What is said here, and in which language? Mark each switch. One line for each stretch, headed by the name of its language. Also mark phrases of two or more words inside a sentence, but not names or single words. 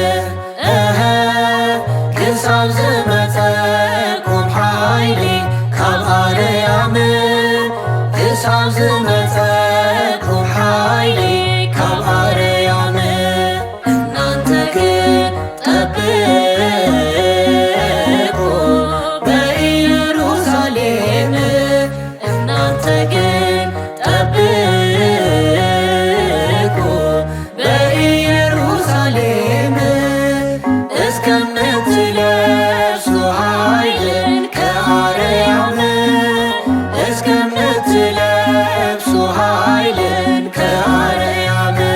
Tigrinya: ክሳብ ዝመፀኩም ሓይሊ ካብ ማርያም ክሳብ ዝመፀኩም ሓይሊ ካብ ማርያም
Amharic: እናንተ ግን ጠብቁ በኢየሩሳሌም እናንተ ግን ጠብቁ በኢየሩሳሌም እስከምትለብሱ ኃይልን ከአርያም እስከምትለብሱ ኃይልን ከአርያም